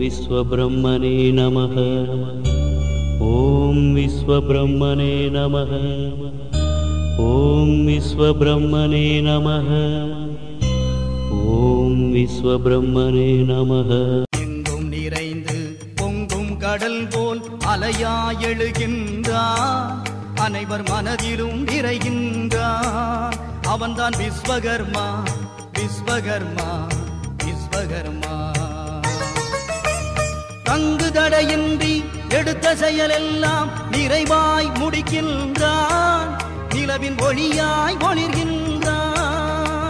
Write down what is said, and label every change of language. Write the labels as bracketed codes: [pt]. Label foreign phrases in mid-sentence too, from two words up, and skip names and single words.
[sa] विश्वब्रह्मणे नमः। ॐ विश्वब्रह्मणे नमः। ॐ विश्वब्रह्मणे नमः। ॐ विश्वब्रह्मणे नमः। [ta] எங்கும் நிறைந்து பொங்கும் கடல் போல் அலையாய் எழுகின்றான், அனைவர் மனதிலும் நிறைகின்றான். அவன்தான் விஸ்வகர்மா விஸ்வகர்மா விஸ்வகர்மா. தங்கு தடையின்றி எடுத்த செயலெல்லாம் நிறைவாய் முடிக்கின்றான், நிலவின் ஒளியாய் ஒளிர்கின்றான்.